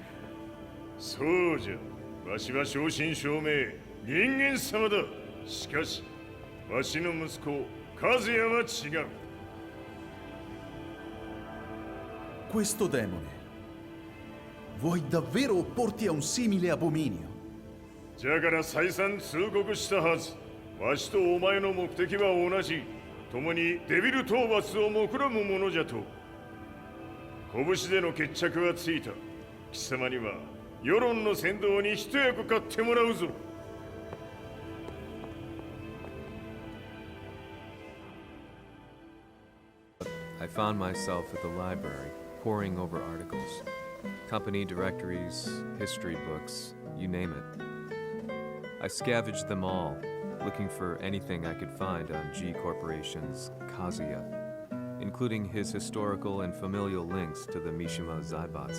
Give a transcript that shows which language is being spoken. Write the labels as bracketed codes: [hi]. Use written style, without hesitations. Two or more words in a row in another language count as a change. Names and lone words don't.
[ja] そうじゃ。わしは正真正銘人間様だ。しかし、わしの息子和也は違う。 [it] Questo demone, vuoi davvero opporti a un simile abominio? [ja] じゃから再三通告したはず。わしとお前の目的は同じ。共にデビル討伐を目論むものじゃと。拳での決着はついた。貴様には世論の先導に一役買ってもらうぞ。 [en] I found myself at the library, poring over articles. Company directories, history books, you name it. I scavenged them all, looking for anything I could find on G Corporation's Kazuya, including his historical and familial links to the Mishima Zaibatsu.